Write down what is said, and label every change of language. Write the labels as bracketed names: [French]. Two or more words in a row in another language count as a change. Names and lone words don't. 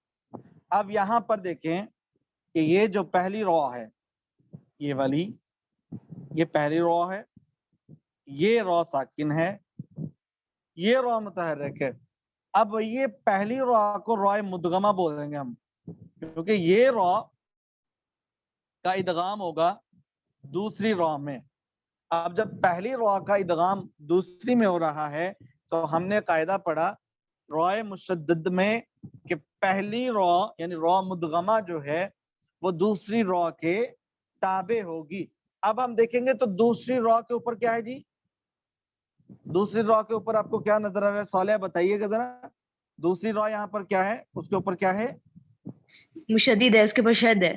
[Urdu] اب یہاں پر دیکھیں کہ یہ جو پہلی را ہے، یہ والی، یہ پہلی را ہے، یہ را ساکن ہے، یہ را متحرک ہے. اب یہ پہلی را کو را مدغمہ بولیں گے ہم، کیونکہ یہ را کا ادغام ہوگا دوسری را میں. اب جب پہلی را کا ادغام دوسری میں ہو رہا ہے تو ہم نے قاعدہ پڑھا رائے مشدد میں کہ پہلی را یعنی را مدغمہ جو ہے وہ دوسری را کے تابع ہوگی. اب ہم دیکھیں گے تو دوسری را کے اوپر کیا ہے جی؟ دوسری را کے اوپر آپ کو کیا نظر آ رہا ہے؟ صالح بتائیے گا ذرا. دوسری را یہاں پر کیا ہے؟ اس کے اوپر کیا ہے؟ مشدد ہے، اس کے اوپر شد ہے.